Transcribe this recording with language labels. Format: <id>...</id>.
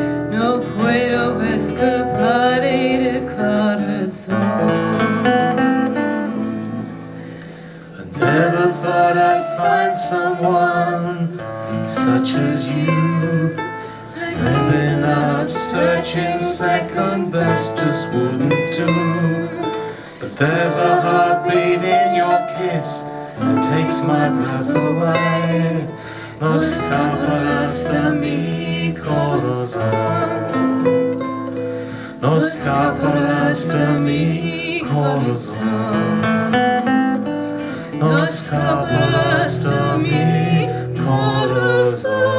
<es>No puedo escapar de corazón.</es> <en>Never thought I'd find someone such as you. Living up, searching, second best just wouldn't do. But there's a heartbeat in your kiss that takes my breath away.</en> <es>No escaparás de mi corazón. No escaparás de mi corazón. No escaparás de mi corazón.</es>